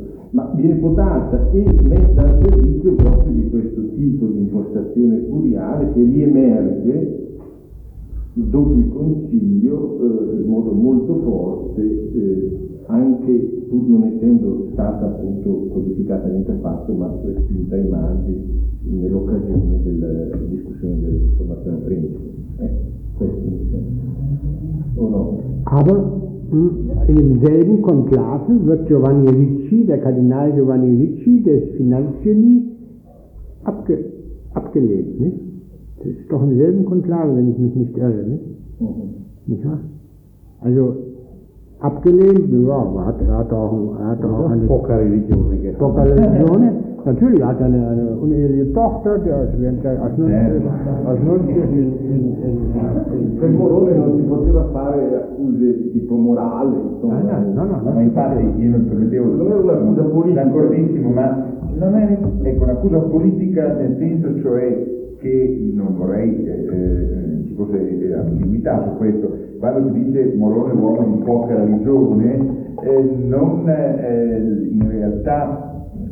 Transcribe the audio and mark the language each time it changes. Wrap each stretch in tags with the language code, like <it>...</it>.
<it>Ma viene votata e messa al servizio proprio di questo tipo di impostazione curiale che riemerge dopo il Concilio in modo molto forte, anche pur non essendo stata appunto codificata niente fatto, ma respinta ai margini nell'occasione della discussione della formazione principe. Questo mi sembra. O no?</it> <de>Aber im selben Konklave wird Giovanni Ricci, der Kardinal Giovanni Ricci, der Finanzgenie, abgelehnt, nicht? Das ist doch im selben Konklave, wenn ich mich nicht irre, nicht? Mhm. Nicht wahr? Also, abgelehnt, ja, hat er auch</de> <it>eine poca religione, poca religione.</it> <de>Natürlich hat er eine uneheliche Tochter, die als Nunzio</de> <it>in Morone non si poteva fare accuse tipo morale, no. Ma infatti io non permettevo, non era un'accusa politica, ancora benissimo, ma non è, ecco, un'accusa politica nel senso, cioè, che non vorrei ci fosse ambiguità su questo, quando si dice Morone uomo di poca religione, non in realtà</it>